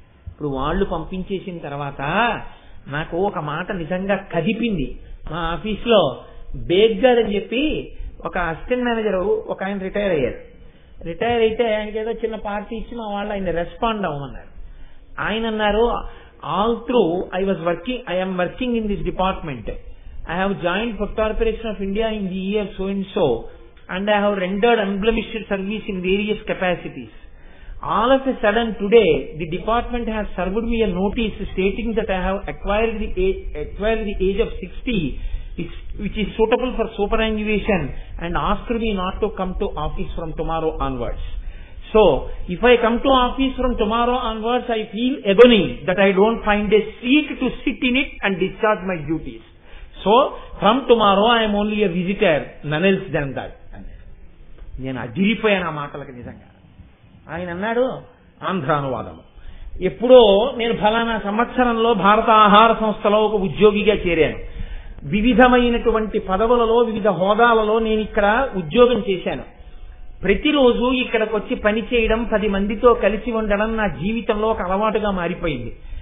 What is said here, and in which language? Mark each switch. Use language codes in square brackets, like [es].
[te] ఇప్పుడు వాళ్ళు పంపించేసిన తర్వాత నాకు ఒక మాట నిజంగా కదిపింది. మా ఆఫీస్లో బేగ్ గారు అని చెప్పి ఒక అసిస్టెంట్ మేనేజర్ ఒక ఆయన రిటైర్ అయ్యారు. రిటైర్ అయితే ఆయనకి ఏదో చిన్న పార్టీ ఇచ్చి మా వాళ్ళు ఆయన రెస్పాండ్ అవ్వమన్నారు. ఆయన అన్నారు, [en] All through I am working in this department. I have joined Food Corporation of India in the year so and so, and I have rendered unblemished service in various capacities. All of a sudden today, the department has served me a notice stating that I have acquired the age of 60, which is suitable for superannuation, and asked me not to come to office from tomorrow onwards. So, if I come to office from tomorrow onwards, I feel agony that I don't find a seat to sit in it and discharge my duties. So, from tomorrow I am only a visitor, none else than that. [te] నేను అదిరిపోయాను ఆ మాటలకు నిజంగా. ఆయన అన్నాడు, ఆంధ్రానువాదము, ఎప్పుడో నేను ఫలానా సంవత్సరంలో భారత ఆహార సంస్థలో ఒక ఉద్యోగిగా చేరాను. వివిధమైనటువంటి పదవులలో వివిధ హోదాలలో నేను ఇక్కడ ఉద్యోగం చేశాను. ప్రతిరోజు ఇక్కడికి వచ్చి పని చేయడం, 10 మందితో కలిసి ఉండడం నా జీవితంలో ఒక అలవాటుగా మారిపోయింది.